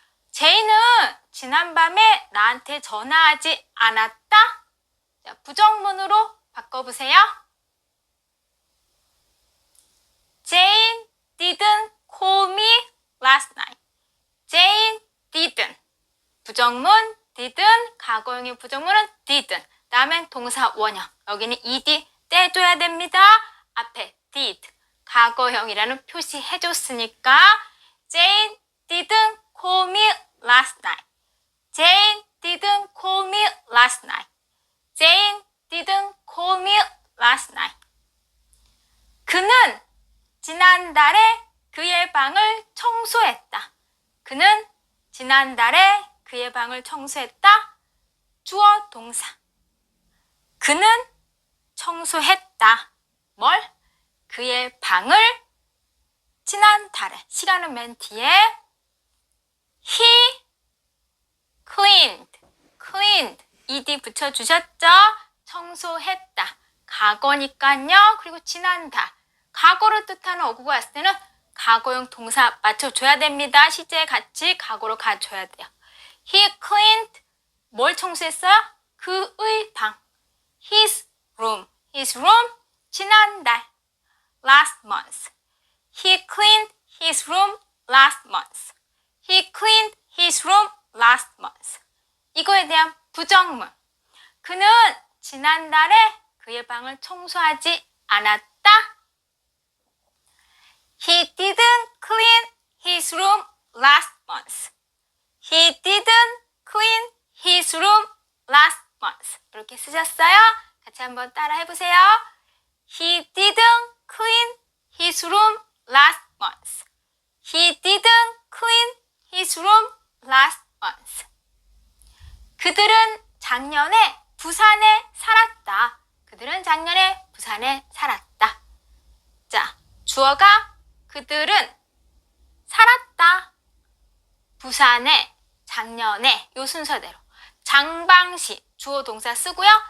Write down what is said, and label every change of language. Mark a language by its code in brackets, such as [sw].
[ko] 제이는 지난밤에 나한테 전화하지 않았다. 자, 부정문으로 바꿔보세요. [en] Jane didn't call me last night. Jane didn't. [ko] 부정문 didn't, 과거형의 부정문은 didn't. 다음엔 동사 원형. 여기는 ed 떼줘야 됩니다. [en] 앞에 did, 과거형이라는 표시 해줬으니까 Jane didn't call me last night. Jane didn't call me last night. Jane didn't call me last night. [ko] 그는 지난달에 그의 방을 청소했다. 그는 지난달에 그의 방을 청소했다. 주어 동사. 그는 청소했다. 뭘? 그의 방을 지난달에 시간은 맨 뒤에 he cleaned ed 붙여주셨죠? 청소했다. 과거니까요. 그리고 지난달 과거를 뜻하는 어구가 왔을 때는 과거형 동사 맞춰줘야 됩니다. 시제에 같이 과거로 가줘야 돼요. He cleaned 뭘 청소했어요? 그의 방. [en] His room 지난달 last month. He cleaned his room last month. He cleaned his room last month. [ko] 이거에 대한 부정문. 그는 지난달에 그의 방을 청소하지 않았다. [en] He didn't clean his room last month. He didn't clean his room last month. [ko] 이렇게 쓰셨어요? 같이 한번 따라 해보세요. [en] He didn't clean his room last month. He didn't clean his room last month. [ko] 그들은 작년에 부산에 살았다. 그들은 작년에 부산에 살았다. 자, 주어가 그들은 살았다. 부산에, 작년에 요 순서대로 장방시 주어 동사 쓰고요.